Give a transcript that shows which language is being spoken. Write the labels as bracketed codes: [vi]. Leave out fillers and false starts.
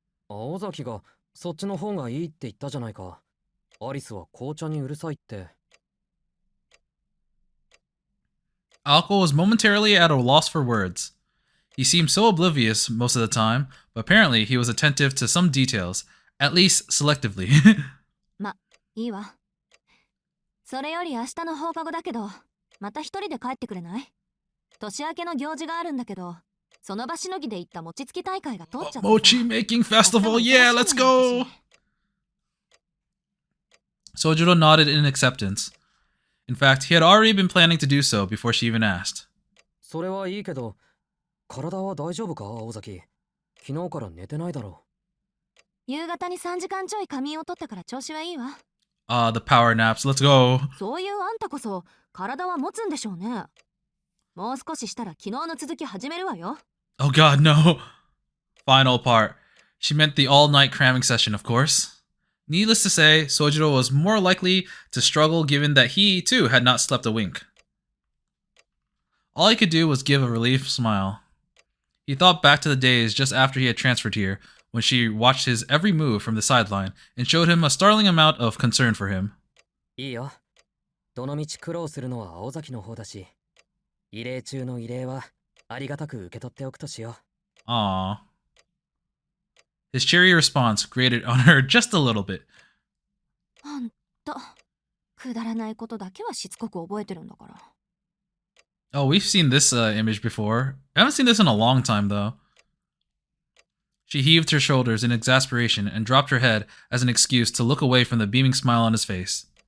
[ja] 青崎がそっちの方がいいって言ったじゃないか。アリスは紅茶にうるさいって。 [en] Aoko was momentarily at a loss for words. He seemed so oblivious most of the time, but apparently he was attentive to some details, at least selectively. [ja] ま、いいわ。それより明日の放課後だけど、また一人で帰ってくれない？年明けの行事があるんだけど、その場しのぎで行った餅つき大会が通っちゃったさ。 [en] Mochi making festival, yeah, let's go! Sojiro nodded in acceptance. In fact, he had already been planning to do so before she even asked. [ja] それはいいけど、体は大丈夫か、青崎？昨日から寝てないだろ夕方に3時間ちょい仮眠を取ったから調子はいいわ。 [en] The power naps. Let's go. [ja] そういうあんたこそ体は持つんでしょうね。もう少ししたら昨日の続き始めるわよ。 [en] Oh god, no. Final part. She meant the all-night cramming session, of course. Needless to say, Sojiro was more likely to struggle given that he, too, had not slept a wink. All he could do was give a relieved smile. He thought back to the days just after he had transferred here, when she watched his every move from the sideline and showed him a startling amount of concern for him. [ja] いいよ。どのみち苦労するのは青崎の方だし、異例中の異例はありがたく受け取っておくとしよう。 Aww. [en] His cheery response grated on her just a little bit. [ja] ほんと、くだらないことだけはしつこく覚えてるんだから。 [en] Oh, we've seen this image before. I haven't seen this in a long time, though. She heaved her shoulders in exasperation and dropped her head as an excuse to look away from the beaming smile on his face.